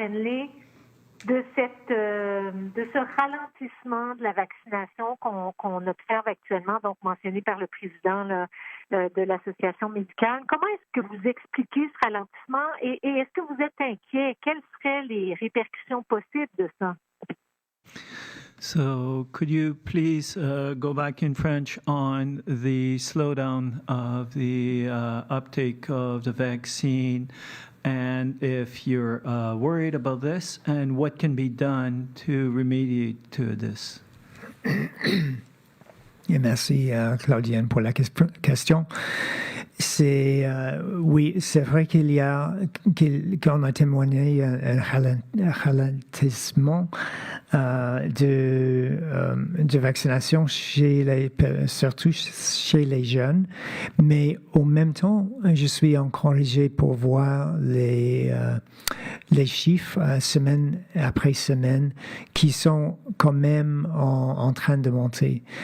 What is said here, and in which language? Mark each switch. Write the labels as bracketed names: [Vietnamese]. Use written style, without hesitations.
[French] Hanley, de ce ralentissement de la vaccination qu'on observe actuellement, donc mentionné par le président là, de l'Association médicale. Comment est-ce que vous expliquez ce ralentissement et est-ce que vous êtes inquiet? Quelles seraient les répercussions possibles de ça? [English] So could you please go back in French on the slowdown of the uptake of the vaccine, and if you're worried about this, and what can be done to remediate to this? [French] Et merci Claudienne pour la question. Oui, c'est vrai qu'on a témoigné un ralentissement de vaccination surtout chez les jeunes, mais en même temps, je suis encouragé pour voir les chiffres semaine après semaine qui sont quand même en train de monter.